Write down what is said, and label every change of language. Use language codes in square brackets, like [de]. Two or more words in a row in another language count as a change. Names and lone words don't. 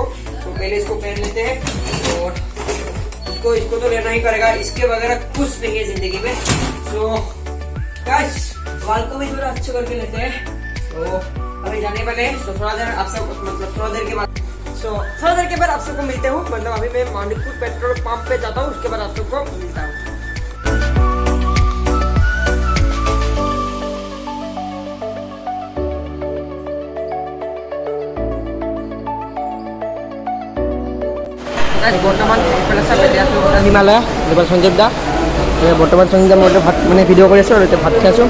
[hi] तो पहले इसको पहन लेते हैं, और इसको तो लेना ही पड़ेगा, इसके वगैरह कुछ नहीं है जिंदगी में। [en] so guys [hi] बाल को भी थोड़ा अच्छे करके लेते हैं। तो अभी जाने वाले हैं। तो थोड़ा देर आप सब मतलब थोड़ा देर के बाद आप सबको मिलते हूँ। मतलब अभी मैं मानिकपुर पेट्रोल पंप पे जाता हूँ, उसके बाद आप सबको मिलता हूँ। [as] বৰ্তমান হিমালয় সঞ্জীৱ দা বৰ্তমান সঞ্জীৱ দা মই ভাত মানে ভিডিঅ' কৰি আছোঁ, আৰু এতিয়া ভাত খাই আছোঁ।